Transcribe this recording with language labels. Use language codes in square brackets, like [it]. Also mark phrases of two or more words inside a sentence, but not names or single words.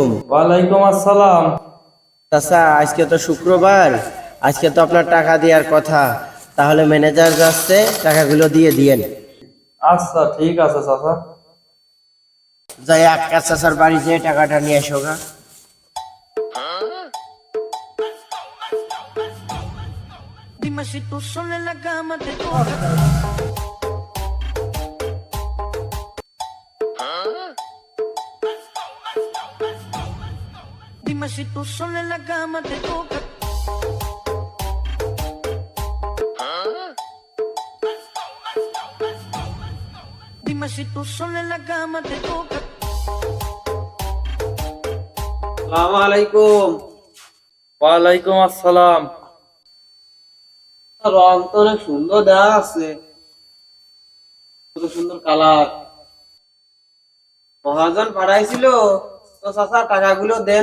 [ar] وعليكم السلام. [bn] চাচা, আজকে তো শুক্রবার, আজকে তো আপনার টাকা দেওয়ার কথা, তাহলে ম্যানেজার যাচ্ছে, টাকাগুলো দিয়ে দিয়েন। আচ্ছা ঠিক আছে চাচা। যাই আক্কা চাচার বাড়ি যেয়ে টাকাটা নিয়ে এসো গা। [es] Dime si tú sola en la cama te toca. Dime si tú sola en la cama te toca. Dime si tú sola en la cama te toca. [ar] السلام عليكم. وعليكم السلام. [bn] রং তো অনেক সুন্দর দেওয়া আছে, কত সুন্দর কালার। মহাজন পাঠাইছিল তো, চাচা টাকাগুলো দেন।